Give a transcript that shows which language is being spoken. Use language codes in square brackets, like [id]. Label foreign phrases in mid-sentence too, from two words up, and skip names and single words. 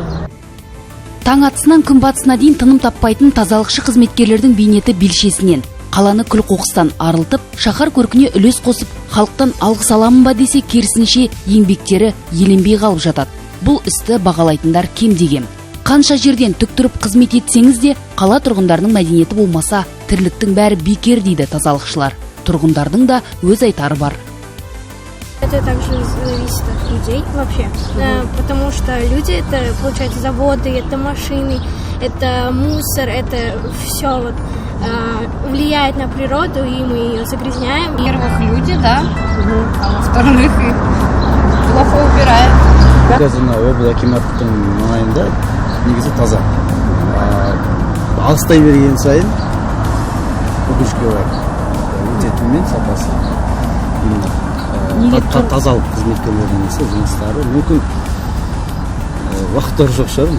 [kk] Таң атысынан күн батысына дейін тыным таппайтын тазалықшы қызметкерлердің бейнеті белшесінен, қаланы күл қоқыстан арылтып, шаһар көркіне үлес қосып, халықтан алғыс аламын ба десе, керісінше еңбектері еленбей қалып жатады. Бұл істі бағалайтындар кем деген. Қанша жерден тік тұрып қызмет етсеңіз де, қала тұрғындарының мәдениеті болмаса, тірліктің бәрі бекер дейді тазалықшылар. Тұрғындардың да өз айтары бар. [ru] Это также зависит от людей вообще, потому что люди это, получается, заводы, это машины, это мусор, это все вот влияет на природу, и мы ее загрязняем. Во-первых, люди, да, а во-вторых, плохо убираем. [kk] Қазір облыс акиматтың маңайында негізі таза. Алыстай берген сайын өкінішке орай өте төмен сапасы. Тазалық қызметкерлердің жұмыстары мүмкін уақыттары жоқ шығар.